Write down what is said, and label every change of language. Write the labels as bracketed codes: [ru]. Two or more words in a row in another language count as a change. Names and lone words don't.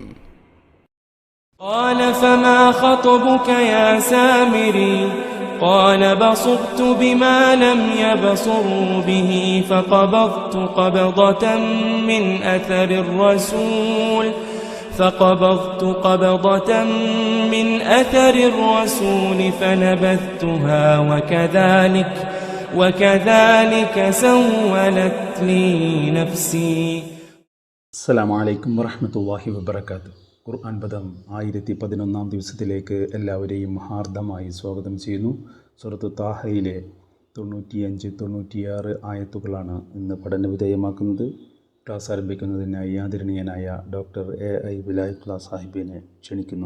[ar] قال فما خطبك يا سامري قال بصرت بما لم يبصروا به فقبضت قبضة من أثر الرسول فنبذتها وكذلك سولت لي نفسي. السلام عليكم ورحمة الله وبركاته. [ml] ഖുർആൻ പദം 1011 ദിവസത്തിലേക്ക് എല്ലാവരെയും ഹാർദമായി സ്വാഗതം ചെയ്യുന്നു. സൂറത്ത് താഹയിലെ 95-96 ആയത്തുകളാണ് ഇന്ന് പഠനവിധേയമാക്കുന്നത്. ക്ലാസ് ആരംഭിക്കുന്നതിനായി ആദരണീയനായ ഡോക്ടർ AI വിലായത്തുള്ള സാഹിബിനെ ക്ഷണിക്കുന്നു.